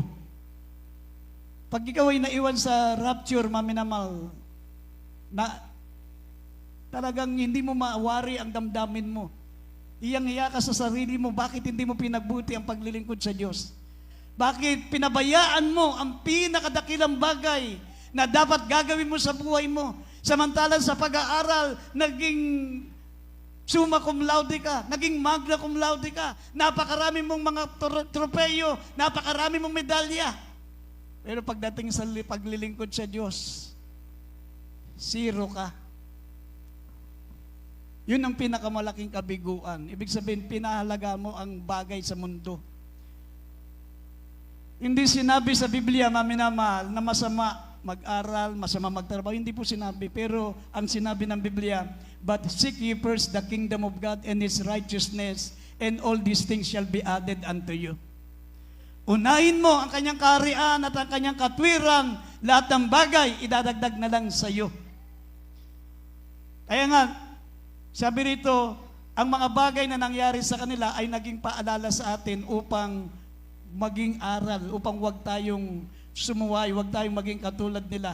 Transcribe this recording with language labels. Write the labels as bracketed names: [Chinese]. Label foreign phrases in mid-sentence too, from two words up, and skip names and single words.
[Filipino] Pag ikaw ay naiwan sa rapture, maminamal, na talagang hindi mo maawari ang damdamin mo. Iyang-iya ka sa sarili mo, bakit hindi mo pinagbuti ang paglilingkod sa Diyos? Bakit pinabayaan mo ang pinakadakilang bagay na dapat gagawin mo sa buhay mo? Samantalang sa pag-aaral, naging [Latin] summa cum laude [Filipino] ka, naging [Latin] magna cum laude [Filipino] ka, napakarami mong mga tropeyo, napakarami mong medalya. Pero pagdating sa paglilingkod sa Diyos, zero ka. Yun ang pinakamalaking kabiguan. Ibig sabihin, pinahalaga mo ang bagay sa mundo. Hindi sinabi sa Biblia, maminamahal, na masama mag-aral, masama magtrabaho. Hindi po sinabi. Pero ang sinabi ng Biblia, [English] but seek ye first the kingdom of God and His righteousness, and all these things shall be added unto you. [Filipino] Unahin mo ang Kanyang kaharian at ang Kanyang katwiran, lahat ng bagay, idadagdag na lang sa iyo. Kaya nga, sabi rito, ang mga bagay na nangyari sa kanila ay naging paalala sa atin upang maging aral, upang wag tayong sumuway, wag tayong maging katulad nila.